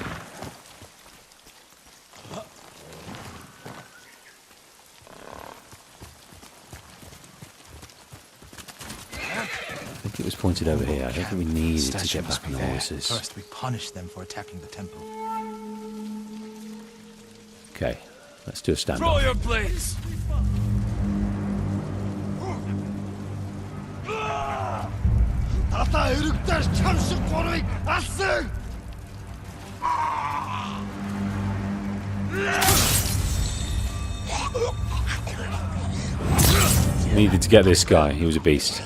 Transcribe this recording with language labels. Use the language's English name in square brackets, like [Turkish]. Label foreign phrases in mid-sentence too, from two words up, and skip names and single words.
[English] I think it was pointed over here. I don't think we needed to get back on the horses. First, we punish them for attacking the temple. Okay, let's do a standoff. Throw your blades! [Mongolian] Ата өргөдөр чам шиг гурвыг алсан! [English] Needed to get this guy. He was a beast.